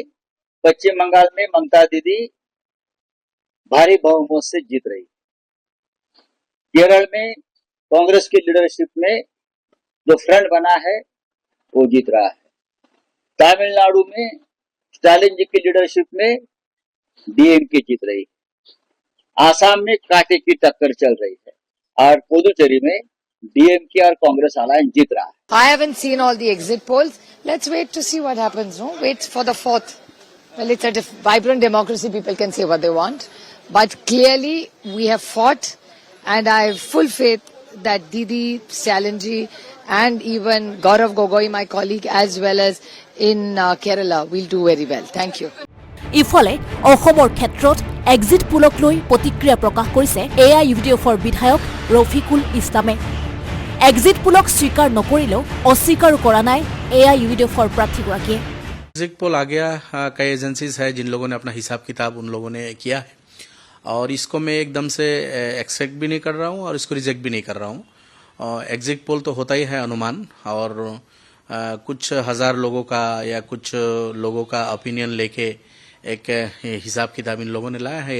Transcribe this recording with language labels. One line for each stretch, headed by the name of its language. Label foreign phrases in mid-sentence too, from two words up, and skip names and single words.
Hindi: पश्चिम बंगाल में ममता दीदी भारी बहुमत से जीत रही, केरल में कांग्रेस की लीडरशिप में जो फ्रंट बना है वो जीत रहा है, तमिलनाडु में स्टालिन जी की लीडरशिप में डीएमके जीत रही, आसाम में कांटे की टक्कर चल रही है और पुदुचेरी में डीएमके और कांग्रेस अलायंस जीत रहा है।
English: I haven't seen all the exit polls. Let's wait to see what happens. No, wait for the 4th. Well, it's a vibrant democracy. People can say what they want, but clearly we have fought, and I have full faith that Didi, Stalin-ji, and even Gaurav Gogoi, my colleague, as well as in Kerala, will do very well. Thank you.
Assamese: ইফালে অসমৰ ক্ষেত্ৰত
English: exit pollক
Assamese: লৈ প্ৰতিক্ৰিয়া প্ৰকাশ কৰিছে AIUDFৰ বিধায়ক ৰফিকুল ইছলামে।
English: exit pollক
Assamese: স্বীকাৰ নকৰিলেও অস্বীকাৰো কৰা নাই AIUDFৰ প্ৰাৰ্থীগৰাকীয়ে।
English: exit poll
Hindi: आ गया, कई एजेंसीज है जिन लोगों ने अपना हिसाब किताब उन लोगों ने किया है, और इसको मैं एकदम से एक्सेप्ट भी नहीं कर रहा हूँ और इसको रिजेक्ट भी नहीं कर रहा हूँ।
English: exit poll
Hindi: तो होता ही है अनुमान, और कुछ हजार लोगों का या कुछ लोगों का ओपिनियन लेके एक हिसाब किताब इन लोगों ने लाया है।